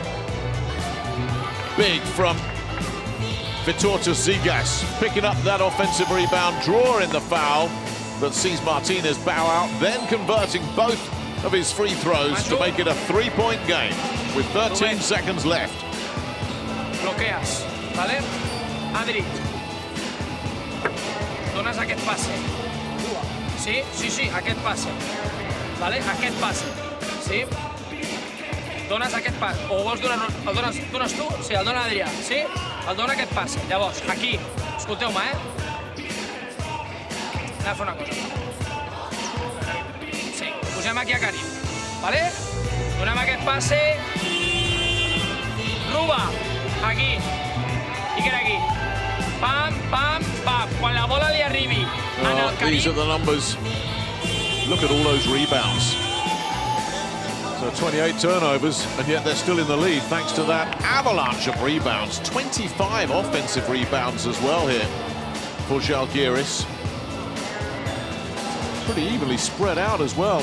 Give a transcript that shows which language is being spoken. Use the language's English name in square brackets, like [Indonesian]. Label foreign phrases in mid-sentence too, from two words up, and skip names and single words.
[English] Big from Vytautas Zygas, picking up that offensive rebound, drawing the foul that sees Martinez bow out, then converting both of his free throws to make it a 3-point game with 13 seconds left. [Catalan] Bloqueas, vale? Adri. Dones aquest passe. Sí, sí, sí, aquest passe. Vale? Aquest passe. Sí? Dones aquest passe. O vols donar... El dones tu? Sí, el dona Adrià. Sí? El dona aquest passe. Llavors, aquí. Escolteu-me, Anem a fer una cosa. Sí, posem aquí a Karim. Vale? Donem aquest passe. Ruba. Aquí. I que era aquí. Pam, pam, pam. Quan la bola li arribi en el Karim... [English] These are the numbers. Look at all those rebounds. So 28 turnovers, and yet they're still in the lead thanks to that avalanche of rebounds. 25 offensive rebounds as well here for Žalgiris. Pretty evenly spread out as well.